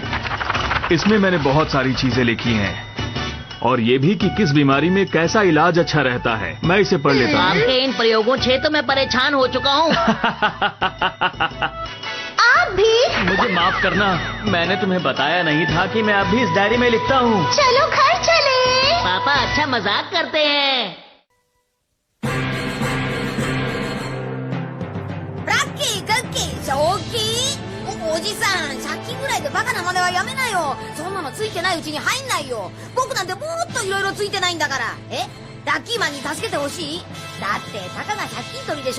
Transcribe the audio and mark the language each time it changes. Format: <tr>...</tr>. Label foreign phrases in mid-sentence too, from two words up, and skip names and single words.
<hi>इसमें मैंने बहुत सारी चीजें लिखी हैं और ये भी कि किस बीमारी में कैसा इलाज अच्छा रहता है। मैं इसे पढ़ लेता हूँ। आपके इन प्रयोगों से तो मैं परेशान हो चुका हूँ। भी? मुझे माफ करना, मैंने तुम्हें बताया नहीं था कि मैं अभी इस डायरी में लिखता हूँ। चलो घर चले। पापा अच्छा मजाक करते हैं।</hi> <ja>ラッキークッキー正気おじさん借金ぐらいでバカな真似はやめなよ。そんなのついてないうちに入んないよ。僕なんてもっといろいろついてないんだから。ラッキーマンに助けてほしい？だってたかが借金取りでしょ。</ja>